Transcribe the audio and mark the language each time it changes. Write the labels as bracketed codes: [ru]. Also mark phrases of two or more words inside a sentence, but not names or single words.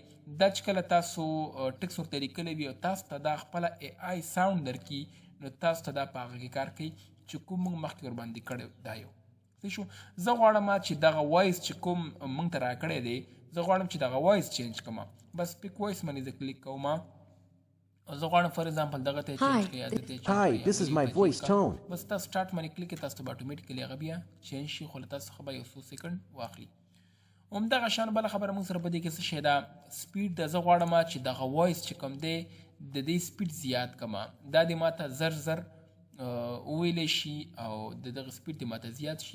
[ps] دا چې کله تاسو ټکس ورته لیکلی وي او تاسو ته دا خپله [en] AI sound [ps] درکړي، نو تاسو ته دا په هغه کې کار کوي چې کوم موږ مخکې ورباندې کړی دا یو. صحیح شو. زه غواړم چې دغه وایس چې کوم موږ ته راکړی دی، زه غواړم چې دغه [en] voice change [ps] کړم. بس [en] pick voice [ps] باندې زه کلیک کوم. زه غواړم [en] for example [ps] دغه ته چینج کړئ. [en] Hi, this is my voice tone. [ps] بس تاسو سټارټ باندې کلیک کړئ، تاسو ته به اتوماتیکلی هغه بیا چینج شي، خو له تاسو څخه به یو څو سیکنډ واخلي. همدغه شان بله خبره موږ سره په دې کې څه شی ده؟ سپیډ ده. زه غواړم چې دغه وایس چې کوم دی د دې سپیډ زیات کړم. دا دې ما ته زر زر وویلی شي او د دغه سپیډ دې ما ته زیات شي.